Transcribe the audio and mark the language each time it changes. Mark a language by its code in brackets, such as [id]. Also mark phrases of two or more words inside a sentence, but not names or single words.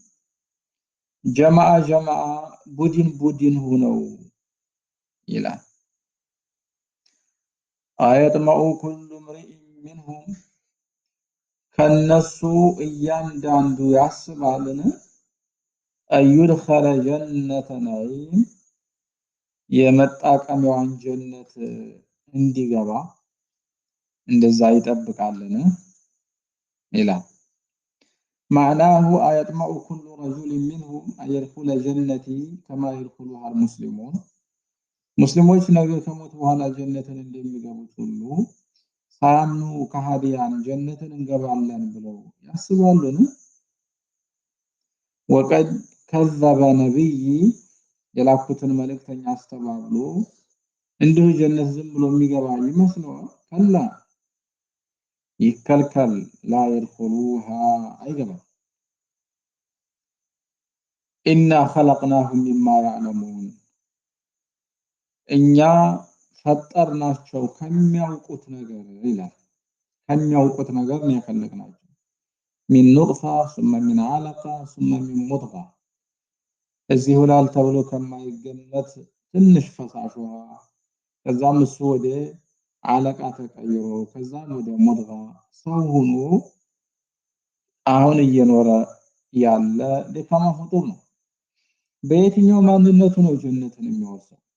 [am] ጀማዓ ቡድን ሆነው ይላል። [ar] أيطمع كل امرئ منهم [am] ከነሱ እያንዳንዱ ያስባልን [ar] أن يدخل جنة نعيم [am] የመጣቀሚያዋን ጀነት እንዲገባ እንደዛ ይጠብቃልን ይላል። [ar] معناه أيطمع كل رجل منهم أن يدخل جنتي كما يدخلها المسلمون [am] ሙስሊሞች ነገ ከሞት በኋላ ጀነትን እንደሚገቡት ሁሉ ሳያምኑ ከሃዲያን ጀነትን እንገባለን ብለው ያስባሉን? [ar] وقد كذب [am] ነብይ የላኩትን መልእክተኛ አስተባብሎ እንዲሁ ጀነት ዝም ብሎ የሚገባ ይመስለዋል? ከላ ይከልከል [ar] لا يدخلوها [am] አይገባም። [ar] إنا خلقناهم مما يعلمون [am] እኛ ፈጠርናቸው ከሚያውቁት ነገር ይላል። ከሚያውቁት ነገር ነው የፈለግናቸው። [ar] من نطفة ثم من علقة ثم من مضغة [am] እዚህ ሆላል ተብሎ ከማይገመት ትንሽ ፈሳሽ ውሃ ከዛም እሱ ወደ አለቃ ተቀይሮ ከዛም ወደ ሙድጋ ሰው ሆኖ አሁን እየኖረ ያለ ደካማ ፍጡር ነው። በየትኛው ማንነቱ ነው ጀነትን የሚወርሰው?